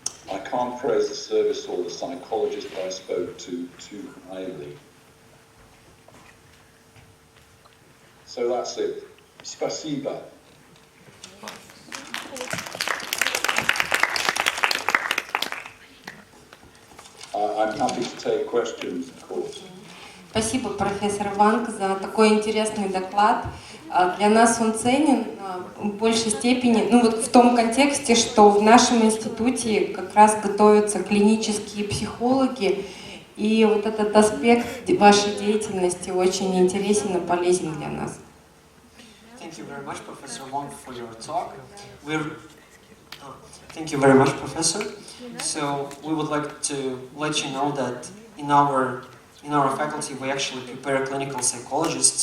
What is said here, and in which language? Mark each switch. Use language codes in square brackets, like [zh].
[en] I can't praise the service or the psychologist I spoke to too highly." So that's it. [ru] Спасибо. [en] I'm happy to take questions, of course. [ru] Спасибо, профессор Ванг, за такой интересный доклад. Для нас он ценен в большей степени, в том контексте, что в нашем институте как раз готовятся клинические психологи, И вот этот аспект вашей деятельности очень интересен и полезен для нас. [en] Thank you very much, Professor Wong, for your talk. Thank you very much, Professor. So we would like to let you know that in our faculty we actually prepare clinical psychologists.